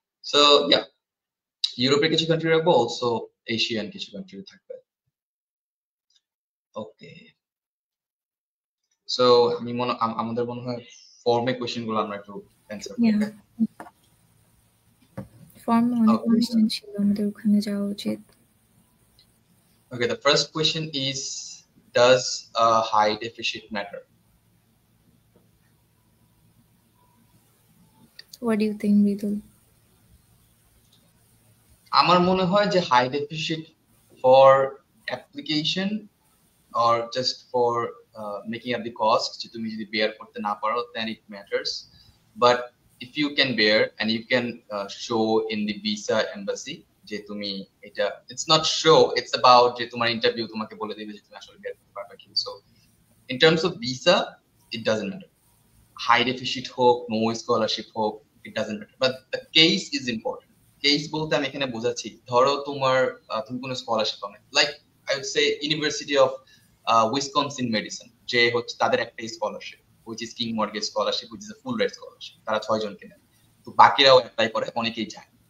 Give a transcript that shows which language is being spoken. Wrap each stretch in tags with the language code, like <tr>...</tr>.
<en>So yeah,</en> <bn>ইউরোপের কিছু country রাখবো, অলসো এশিয়ান কিছু কান্ট্রি থাকবে। ওকে, সো আমাদের মনে হয় ফর্মে কোশ্চেন গুলো আমরা একটু অ্যানসার করব। ফর্মে অনেক কোশ্চেন ছিল, আমাদের ওখানে যাওয়া উচিত।</bn> <en>Okay, the first question is, does a high deficit matter? What do you think, Vidul?</en> <bn>আমার মনে হয় যে high deficit for application</bn> <en>or just for making up the cost,</en> <bn>যে তুমি যদি bear করতে না পারো,</bn> <en>then it matters. But if you can bear and you can show in the visa embassy</en> <bn>যে তুমি এটা,</bn> <en>it's not show, it's about</en> <bn>যে তোমার ইন্টারভিউ তোমাকে বলে দিবে যে তুমি আসলে bear করতে পারবে কি।</bn> <en>So in terms of visa, it doesn't matter. High deficit হোক, no scholarship হোক, it doesn't matter, but the case is important.</en> <bn>Case বলতে আমি এখানে বোঝাচ্ছি, ধরো তুমি কোনো স্কলারশিপ পাবে,</bn> <en>like I would say</en> <bn>university of Wisconsin medicine, যে হচ্ছে তাদের একটা scholarship</bn> <en>which is King Mortgage Scholarship, which is a full rate scholarship,</en> <bn>তারা 6 জনকে নেয়, তো বাকিরাও অ্যাপ্লাই করে, অনেকেই যায়।</bn>